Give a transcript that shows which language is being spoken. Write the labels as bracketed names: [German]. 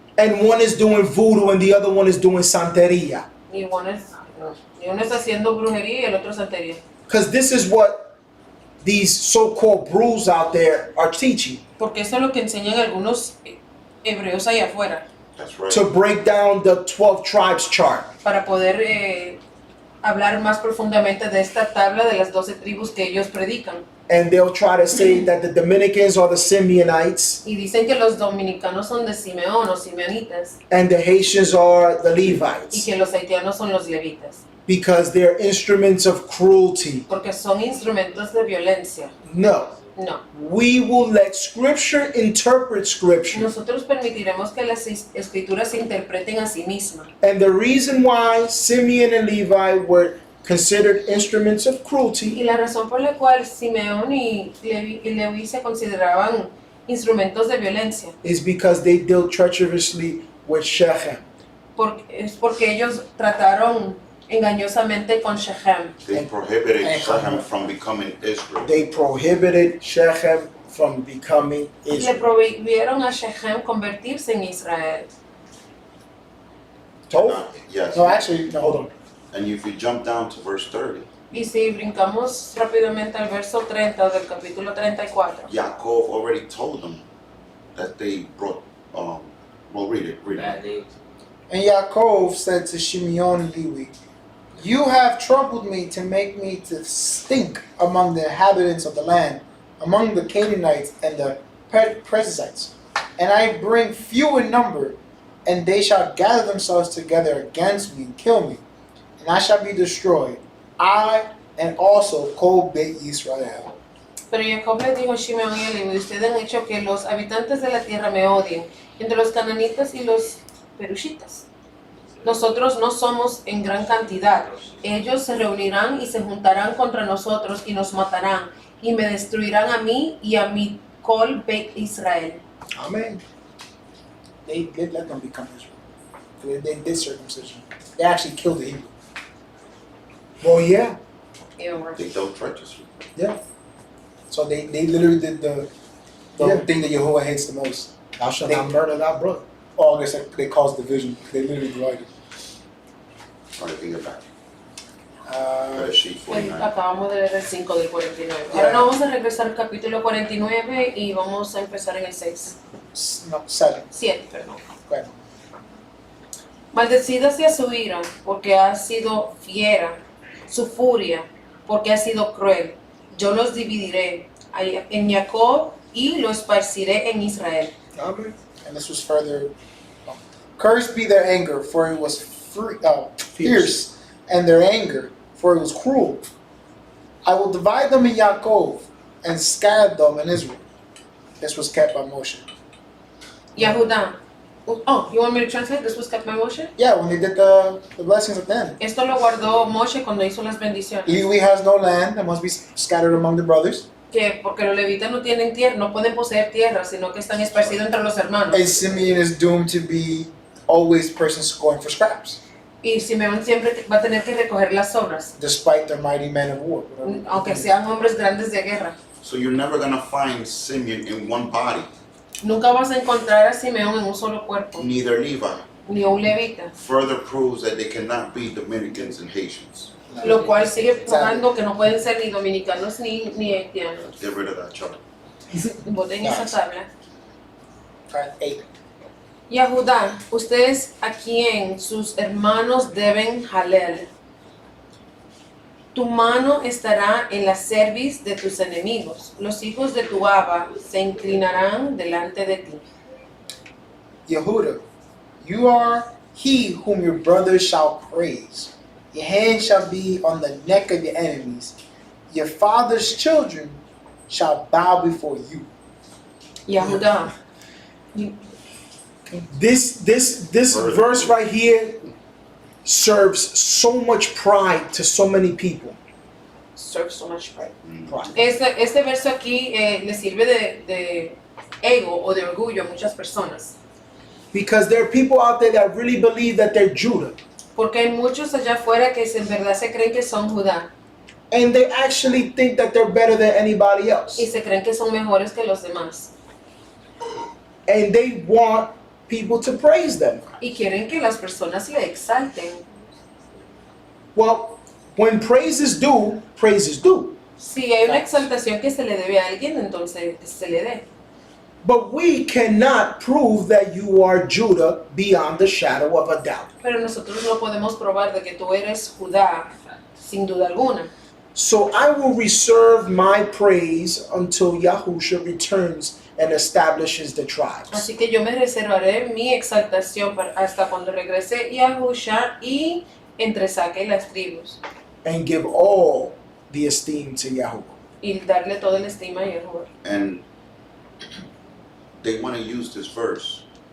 [English] and one is doing voodoo and the other one is doing santeria. [Spanish] Y uno está haciendo brujería y el otro santería. [English] Because this is what these so-called brews out there are teaching. [Spanish] Porque eso es lo que enseñan algunos hebreos allá afuera. [English] That's right. To break down the 12 tribes chart. [Spanish] Para poder hablar más profundamente de esta tabla de las 12 tribus que ellos predican. [English] And they'll try to say that the Dominicans are the Simeonites [Spanish] Y dicen que los dominicanos son de Simeón o simeonitas. [English] and the Haitians are the [Spanish] Y [English] Levites. [Spanish] que los haitianos son los levitas. [English] Because they're instruments of cruelty. [Spanish] Porque son instrumentos de violencia. [English] No. [Spanish] No. [English] We will let Scripture interpret Scripture. [Spanish] Nosotros permitiremos que las escrituras se interpreten a sí mismas. [English] And the reason why Simeon and Levi were considered instruments of [Spanish] Y [English] cruelty [Spanish] la razón por la cual Simeón y Leví se consideraban instrumentos de violencia [English] is because they dealt treacherously with Shechem. [Spanish] es porque ellos trataron engañosamente con Shechem. [English] They prohibited Shechem from becoming Israel. They prohibited Shechem from becoming [Spanish] Le Israel. prohibieron a Shechem convertirse en Israel. [English] Yes. No, actually, no, hold on. And if you jump down to verse 30, Y si brincamos rápidamente al verso 30 del capítulo 34, Yaakov already told them that they brought, well, read it. And Yaakov said to Shimeon and Levi, "You have troubled me to make me to stink among the inhabitants of the land, among the Canaanites and the Perizzites. And I bring few in number, and they shall gather themselves together against me and kill me. And I shall be destroyed, I and also Kol Beit Israel." pero Jacob les dijo a Shimeón y a Leví: ustedes han hecho que los habitantes de la tierra me odien, entre los cananitas y los perushitas. Nosotros no somos en gran cantidad. Ellos se reunirán y se juntarán contra nosotros y nos matarán y me destruirán a mí y a mi Kol Beit Israel. Amen. They did let them become Israel. They did circumcision. They actually killed the Hebrew. Well, yeah. They dealt treacherously. Yeah. So they literally did the thing that Jehovah hates the most. Thou shalt not murder thy brother. Oh, they caused division. They literally divided. Try to get back. Go to sheet 49. [Spanish] Acabamos de leer el 5 del 49. Ahora nos vamos a regresar al capítulo 49 y vamos a empezar en el 6. No, 7. 7, perdón. Bueno. Maldecida sea su ira, porque ha sido fiera, su furia, porque ha sido cruel. Yo los dividiré en Jacob y los esparciré en Israel. [English] Amen. And this was further. Cursed be their anger, for it was fierce, and their anger, for it was cruel. I will divide them in Yaakov and scatter them in Israel. This was kept by Moshe. [Spanish] Y a Judá, [English] Oh, you want me to translate? This was kept by Moshe? Yeah, when they did the blessings at the end. [Spanish] Esto lo guardó Moshe cuando hizo las bendiciones. [English] Levi has no land that must be scattered among the brothers. [Spanish] Que porque los levitas no tienen tierra, no pueden poseer tierra, sino que están esparcidos entre los hermanos. [English] And Simeon is doomed to be always persons going for scraps, [Spanish] Y Simeón siempre va a tener que recoger las sobras, [English] despite their mighty men of war. [Spanish] aunque sean hombres grandes de guerra. [English] So you're never going to find Simeon in one body, [Spanish] Nunca vas a encontrar a Simeón en un solo cuerpo, [English] neither Levi. [Spanish] ni a un levita. [English] Further proves that they cannot be Dominicans and Haitians. [Spanish] Lo cual sigue probando que no pueden ser ni dominicanos ni haitianos. [English] Get rid of that chart. [Spanish] Voten esa tabla. [English] Alright, 8. [Spanish] Y a Judá, ustedes a quien sus hermanos deben jalel. Tu mano estará en la cerviz de tus enemigos. Los hijos de tu Ahavah se inclinarán delante de ti. [English] Yehuda, you are he whom your brothers shall praise. Your hand shall be on the neck of your enemies. Your father's children shall bow before you. [Spanish] Y a Judá, [English] This verse right here serves so much pride to so many people. serve so much pride. Pride. [Spanish] Este verso aquí le sirve de ego o de orgullo a muchas personas. [English] Because there are people out there that really believe that they're Judah. [Spanish] Porque hay muchos allá afuera que en verdad se creen que son Judá [English] And they actually think that they're better than anybody else. [Spanish] y se creen que son mejores que los demás. [English] And they want people to praise them. [Spanish] Y quieren que las personas le exalten. [English] Well, when praise is due, praise is due. [Spanish] Si hay una exaltación que se le debe a alguien, entonces se le dé. [English] But we cannot prove that you are Judah beyond the shadow of a doubt. [Spanish] Pero nosotros no podemos probar de que tú eres Judá, sin duda alguna. [English] So I will reserve my praise until Yahusha returns and establishes the tribes. [Spanish] Así que yo me reservaré mi exaltación hasta cuando regrese Yahusha y entresaque las tribus. [English] And give all the esteem to Yahuwah. [Spanish] Y darle toda la estima a Yahuwah. [English] And they want to use this verse